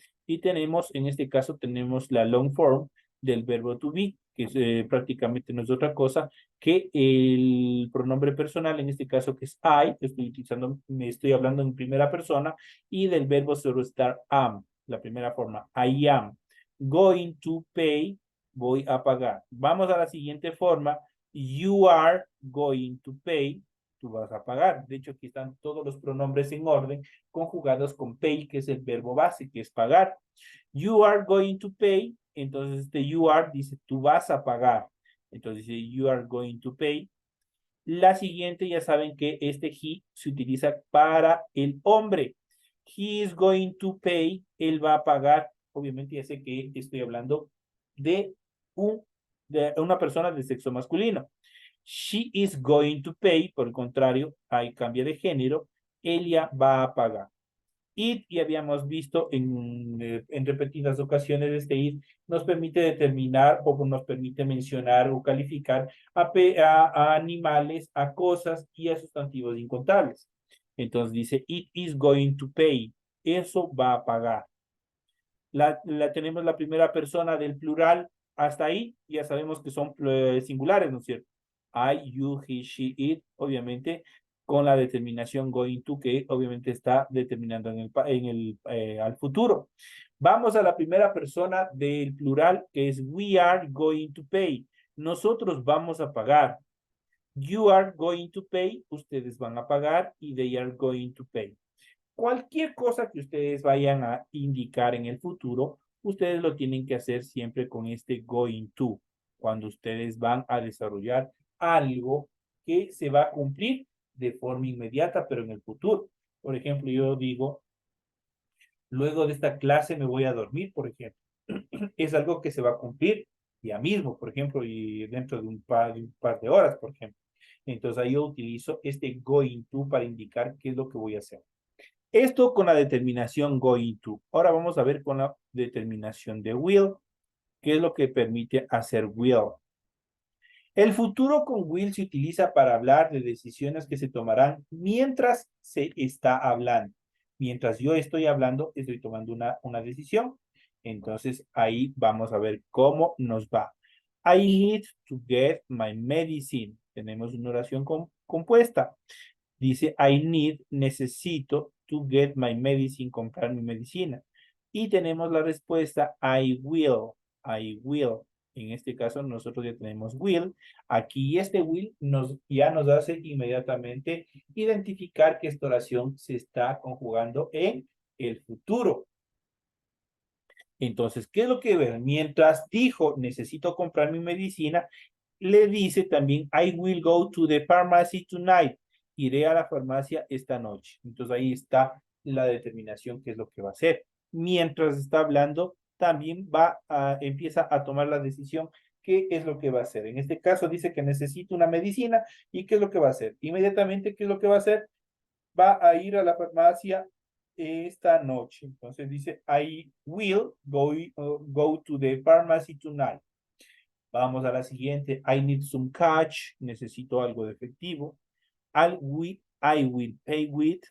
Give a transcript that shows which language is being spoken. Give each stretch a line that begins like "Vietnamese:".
Spanish: Y tenemos, en este caso, tenemos la long form del verbo to be, que es, prácticamente no es otra cosa que el pronombre personal, en este caso que es I, me estoy hablando en primera persona, y del verbo solo estar am, la primera forma,
English: I am going to pay,
Spanish: voy a pagar. Vamos a la siguiente forma,
English: you are going to pay,
Spanish: tú vas a pagar. De hecho, aquí están todos los pronombres en orden, conjugados con pay, que es el verbo base, que es pagar.
English: You are going to pay,
Spanish: entonces este
English: you are
Spanish: dice tú vas a pagar. Entonces dice
English: you are going to pay.
Spanish: La siguiente ya saben que este he se utiliza para el hombre.
English: He is going to pay,
Spanish: él va a pagar. Obviamente ya sé que estoy hablando de, de una persona de sexo masculino.
English: She is going to pay,
Spanish: por el contrario, hay cambio de género, ella va a pagar. It, y habíamos visto en repetidas ocasiones, este it nos permite determinar o nos permite mencionar o calificar a animales, a cosas y a sustantivos incontables. Entonces dice,
English: it is going to pay.
Spanish: Eso va a pagar. Tenemos la primera persona del plural. Hasta ahí ya sabemos que son singulares, ¿no es cierto?
English: I, you, he, she, it,
Spanish: obviamente con la determinación going to, que obviamente está determinando al futuro. Vamos a la primera persona del plural, que es
English: we are going to pay.
Spanish: Nosotros vamos a pagar.
English: You are going to pay,
Spanish: ustedes van a pagar, y
English: they are going to pay.
Spanish: Cualquier cosa que ustedes vayan a indicar en el futuro, ustedes lo tienen que hacer siempre con este going to, cuando ustedes van a desarrollar algo que se va a cumplir de forma inmediata, pero en el futuro. Por ejemplo, yo digo, luego de esta clase me voy a dormir, por ejemplo. Es algo que se va a cumplir ya mismo, por ejemplo, y dentro de un par de horas, por ejemplo. Entonces ahí yo utilizo este going to para indicar qué es lo que voy a hacer. Esto con la determinación going to. Ahora vamos a ver con la determinación de will, qué es lo que permite hacer will. El futuro con will se utiliza para hablar de decisiones que se tomarán mientras se está hablando. Mientras yo estoy hablando, estoy tomando una decisión. Entonces ahí vamos a ver cómo nos va.
English: I need to get my medicine.
Spanish: Tenemos una oración compuesta. Dice,
English: I need,
Spanish: necesito
English: to get my medicine,
Spanish: comprar mi medicina. Y tenemos la respuesta,
English: I will, I will.
Spanish: En este caso nosotros ya tenemos will. Aquí este will ya nos hace inmediatamente identificar que esta oración se está conjugando en el futuro. Entonces, ¿qué es lo que ve? Mientras dijo, necesito comprar mi medicina, le dice también,
English: I will go to the pharmacy tonight.
Spanish: Iré a la farmacia esta noche. Entonces ahí está la determinación, qué es lo que va a hacer. Mientras está hablando, también empieza a tomar la decisión, qué es lo que va a hacer. En este caso dice que necesita una medicina y qué es lo que va a hacer. Inmediatamente, ¿qué es lo que va a hacer? Va a ir a la farmacia esta noche. Entonces dice,
English: I will go to the pharmacy tonight.
Spanish: Vamos a la siguiente.
English: I need some cash.
Spanish: Necesito algo de efectivo.
English: I will pay with.